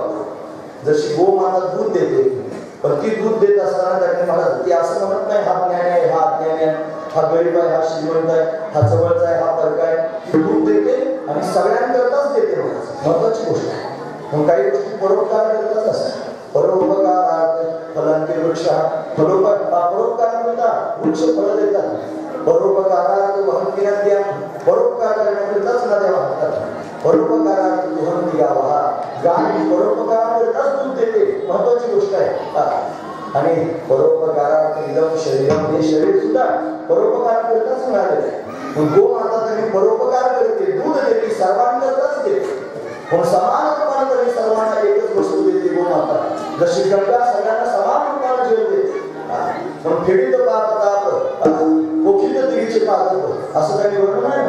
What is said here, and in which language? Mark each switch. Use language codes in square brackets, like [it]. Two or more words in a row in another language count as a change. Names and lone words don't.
[mr] जशी गोमाता दूध देते, पण ती दूध देत असताना त्यांनी मला ती असं म्हणत नाही हा ज्ञान आहे, हा अज्ञान आहे, हा गरीब आहे, हा श्रीमंत आहे, हा जवळचा आहे, हा परका आहे. ती दूध देते आणि सगळ्यांकरताच देते. महत्वाची गोष्ट आहे. मग काही गोष्टी परोपकार करतच असतात. परोपकारात फलांचे वृक्ष परोपकाराकरिता वृक्ष फळ देतात. [sa] परोपकारार्थ वहन्ति नद्या, [mr] परोपकार करण्याकरिताच नद्या वाहतात. [sa] परोपकारार्थ वहन्ति गावः, [mr] गाय परोपकाराकरिताच दूध देते, महत्वाची गोष्ट आहे. [sa] आणि परोपकारार्थ इदं शरीरम, [mr] हे शरीर सुद्धा परोपकाराकरिताच मिळालेलं आहे. गोमाता त्यांनी परोपकार करते, दूध देते, सर्वांकरिताच देते. पण समान रूपाने तरी सर्वांना एकच वस्तू देते गोमाता. जशी गंगा सगळ्यांना समान रूपाने जीवन देते. पण फेडीत पाप ताप, कोखीत दिगीचे पाप, असं काही वर्णन आहे.